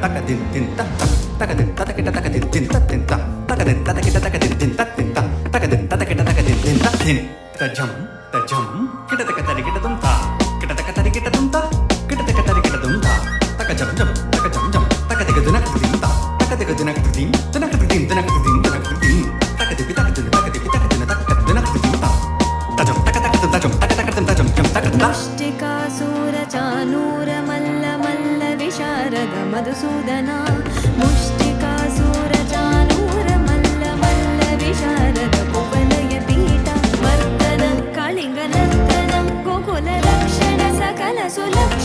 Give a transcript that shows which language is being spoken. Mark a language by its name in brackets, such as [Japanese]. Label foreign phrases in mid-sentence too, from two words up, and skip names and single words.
[Sanskrit] din din ta taka din ta taka taka din din ta din ta taka din ta taka din din ta din ta taka din ta taka din din ta din ta jam kita taka tari kita dum ta kita taka tari kita dum ta kita taka tari kita dum ta taka jam taka taka dun din ta taka taka dun din taka din taka din taka din taka di taka dun taka dun taka din ta ta jam taka taka ta jam taka ta मुष्टिकासुरचानूर मल्ल मल्ल विशारद मधुसूदना मुष्टिकासुरचानूर मल्ल मल्ल विशारद कुवलय पीठ मर्दन कलिङ्ग नर्तनं गोकुल रक्षण सकल सुल